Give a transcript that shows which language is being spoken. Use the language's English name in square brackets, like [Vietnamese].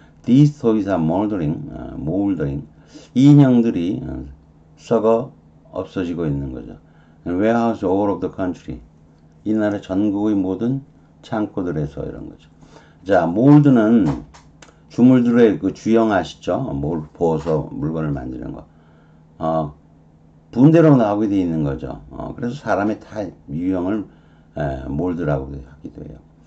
[English] These toys are moldering. [Korean] 이 인형들이 썩어 없어지고 있는 거죠. [English] Warehouse all over the country. [Korean] 이 나라 전국의 모든 창고들에서 이런 거죠. 자, 몰드는 주물들의 그 주형 아시죠? 부어서 물건을 만드는 거. 분대로 나오게 되어 있는 거죠. 그래서 사람의 유형을 몰드라고 하기도 해요.